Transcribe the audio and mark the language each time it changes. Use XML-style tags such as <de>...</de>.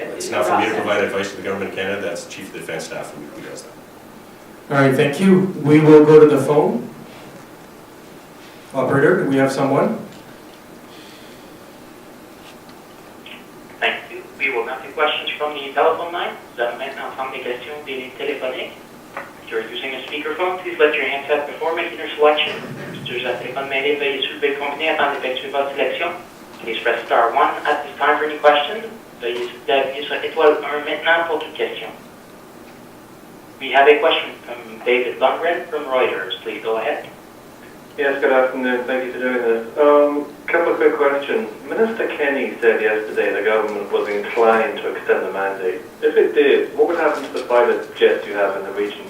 <en>It's not for me to provide advice to the government of Canada, that's the Chief of the Defence Staff who does that. All right, thank you. We will go to the phone. Operator, do we have someone? Thank you. We will now take questions from the telephone line.</en> <fr>Nous allons maintenant prendre des questions téléphoniques.</fr> <en>If you're using a speakerphone, please let your handset before making your selection.</en> <fr>Si tu as un téléphone mêlé, veuillez soulever le combiné avant d'effectuer votre sélection.</fr> <en>Please press star 1 at this time for any questions.</en> <fr>Veuillez appuyer sur étoile 1 maintenant pour toute question.</fr> <en>We have a question from David Lundgren from Reuters. Please go ahead. Yes, good afternoon. Thank you for doing this. Couple of quick questions. Minister Kenny said yesterday the government was inclined to extend the mandate. If it did, what would happen to the pilot jets you have in the region?</en>